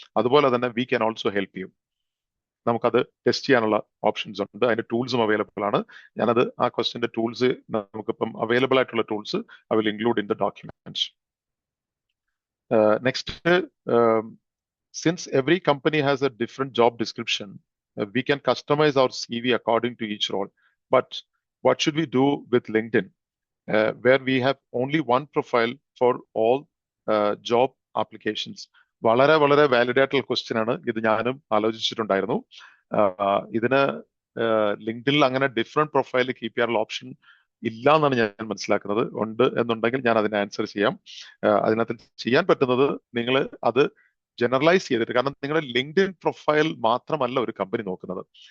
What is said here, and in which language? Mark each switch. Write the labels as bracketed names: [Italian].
[Malayalam] അതുപോലെ തന്നെ [English] We can also help you. [Malayalam] നമുക്കത് ടെസ്റ്റ് ചെയ്യാനുള്ള ഓപ്ഷൻസ് ഉണ്ട്, അതിന്റെ ടൂൾസും അവൈലബിൾ ആണ്. ഞാനത് ആ ക്വസ്റ്റ്യന്റെ ടൂൾസ് നമുക്കിപ്പം അവൈലബിൾ ആയിട്ടുള്ള tools [English] I will include in the documents. Next, since every company has a different job description, we can customize our CV according to each role. But what should we do with LinkedIn, where we have only one profile for all job applications? [Malayalam] വളരെ വളരെ valid ആയിട്ടുള്ള question ആണ് ഇത്. ഞാനും ആലോചിച്ചിട്ടുണ്ടായിരുന്നു. ഇതിന് ലിങ്ക്ഡിനിൽ അങ്ങനെ different profile keep ചെയ്യാനുള്ള option ഇല്ല എന്നാണ് ഞാൻ മനസ്സിലാക്കുന്നത്. ഉണ്ട് എന്നുണ്ടെങ്കിൽ ഞാൻ അതിന് ആൻസർ ചെയ്യാം. അതിനകത്ത് ചെയ്യാൻ പറ്റുന്നത് നിങ്ങൾ അത് ജനറലൈസ് ചെയ്തിട്ട്, കാരണം നിങ്ങളുടെ ലിങ്ക്ഡിൻ പ്രൊഫൈൽ മാത്രമല്ല ഒരു കമ്പനി നോക്കുന്നത്.